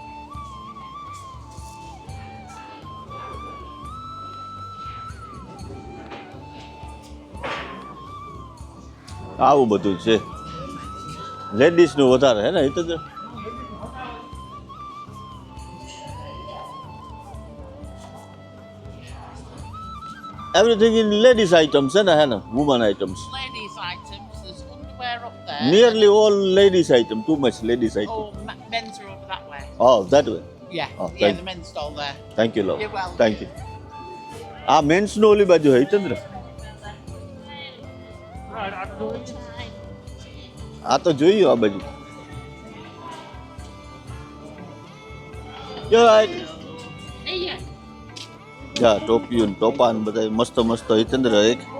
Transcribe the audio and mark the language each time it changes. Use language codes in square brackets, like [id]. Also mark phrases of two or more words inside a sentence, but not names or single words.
[gu] આવું બધું છે લેડીઝનું વધારે હે ને એ તો [en] everything in ladies items [gu] છે ને હે ને [en] women items Ladies' items, there's underwear up there. nearly all ladies item too much ladies item Oh, men's are over that way. Oh, that way. Yeah, Oh, yeah, thank- the men's stall there. Thank you, love. You're welcome. Thank you. [gu] આ મેન્સનું ઓલી બાજુ હે ચંદ્ર આ તો જોઈ. આ તો જોયું આ બાજુ જા ટોપિયું ને ટોપા ને બધા મસ્ત મસ્ત હિતેન્દ્ર એક